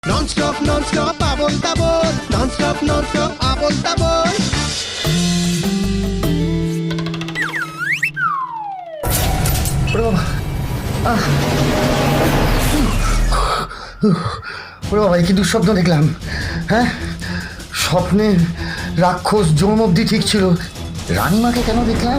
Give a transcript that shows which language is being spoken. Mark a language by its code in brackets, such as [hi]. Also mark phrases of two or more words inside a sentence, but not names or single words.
[en] Non-stop, non-stop, [bn] আবোল তাবোল. [en] Non-stop, non-stop, [bn] আবোল তাবোল. ওরে বাবা, কি দুঃস্বপ্ন দেখলাম। হ্যাঁ, স্বপ্নে রাক্ষস যৌন অবধি ঠিক ছিল, রানীমাকে কেন দেখলাম?